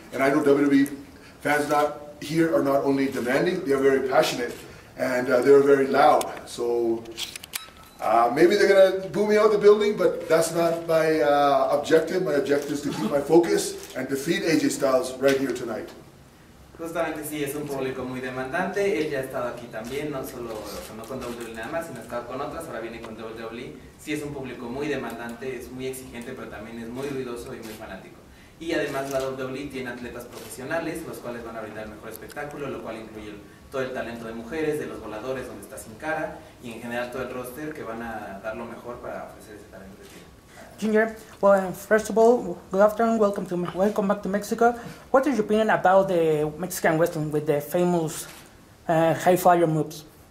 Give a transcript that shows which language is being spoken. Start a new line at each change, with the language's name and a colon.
English: And I know WWE fans here are not only demanding, they are very passionate, and they're very loud. So maybe they're going to boo me out the building, but that's not my objective. My objective is to keep my focus and defeat AJ Styles right here tonight.
Spanish: Justamente sí, es un público muy demandante. Él ya ha estado aquí también, no solo no con WWE nada más, sino ha estado con otras, ahora viene con WWE. Sí, es un público muy demandante, es muy exigente, pero también es muy ruidoso y muy fanático. Y además la WWE tiene atletas profesionales, los cuales van a brindar el mejor espectáculo, lo cual incluye todo el talento de mujeres, de los voladores, donde está Sin Cara, y en general todo el roster, que van a dar lo mejor para ofrecer ese talento de tiro.
English: Jinder, well, first of all, good afternoon, welcome back to Mexico. What is your opinion about the Mexican wrestling with the famous high flyer moves?